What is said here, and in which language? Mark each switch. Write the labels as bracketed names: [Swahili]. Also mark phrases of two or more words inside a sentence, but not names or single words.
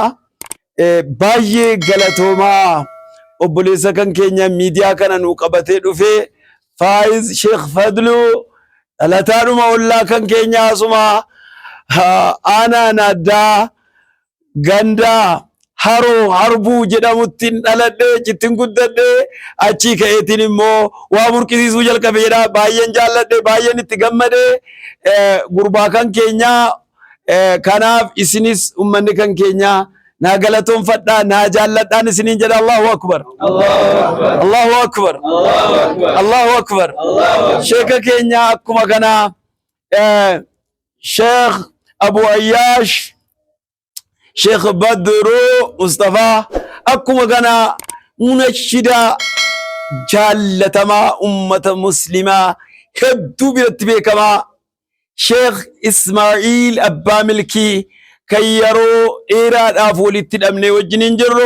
[Oromo] Baay'ee galatoomaa obboleessa kan keenya miidiyaa kana nu qabatee dhufee Faayiz Sheekh Fadlu dhalataadhuma ollaa kan keenya asuma aanaa naaddaa gandaa haroo harbuu jedhamuttiin dhaladhee cittin guddadhee achii ka'eetiin immoo waa burqisiisuu jalqabe jedha. Baay'een jaalladhe, baay'een itti gammade gurbaa kan keenyaa. Kanaaf isinis ummanni kan keenyaa naa galatoonfadhaa, naa jaalladhaan isiniin jedha. [Arabic] الله أكبر، الله أكبر، الله أكبر. [Oromo] Sheeka keenya akkuma kana Sheekh Abu Ayyaash Sheekh Badru Mustafaa akkuma kana munashida jaallatamaa ummata muslimaa hedduu biratti beekamaa Sheekh Ismaa'iil Abbaa Milkii kan yeroo dheeraadhaaf walitti hidhamnee wajjiniin jirru.